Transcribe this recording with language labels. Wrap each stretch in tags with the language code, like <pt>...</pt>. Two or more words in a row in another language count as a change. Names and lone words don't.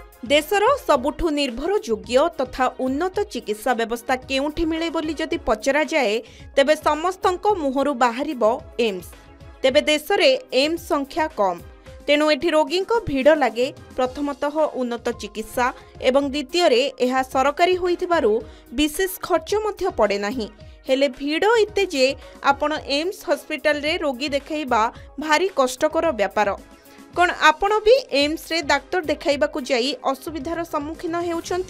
<or>ଦେଶର ସବୁଠୁ ନିର୍ଭରଯୋଗ୍ୟ ତଥା ଉନ୍ନତ ଚିକିତ୍ସା ବ୍ୟବସ୍ଥା କେଉଁଠି ମିଳେ ବୋଲି ଯଦି ପଚରା ଯାଏ ତେବେ ସମସ୍ତଙ୍କ ମୁହଁରୁ ବାହାରିବ ଏମ୍ସ। ତେବେ ଦେଶ ରେ ଏମ୍ସ ସଂଖ୍ୟା କମ୍, ତେଣୁ ଏଠି ରୋଗୀ ଭିଡ଼ ଲାଗେ। ପ୍ରଥମତଃ ଉନ୍ନତ ଚିକିତ୍ସା ଏବଂ ଦ୍ୱିତୀୟ ରେ ଏହା ସରକାରୀ ହୋଇଥିବାରୁ ବିଶେଷ ଖର୍ଚ୍ଚ ମଧ୍ୟ ପଡ଼େ ନାହିଁ। ହେଲେ ଭିଡ଼ ଏତେ ଯେ ଆପଣ ଏମ୍ସ ହସ୍ପିଟାଲ ରେ ରୋଗୀ ଦେଖାଇବା ଭାରି କଷ୍ଟକର ବ୍ୟାପାର। କଣ ଆପଣ ବି ଏମ୍ସ ରେ ଡାକ୍ତର ଦେଖାଇବାକୁ ଯାଇ ଅସୁବିଧାର ସମ୍ମୁଖୀନ ହେଉଛନ୍ତି?</or>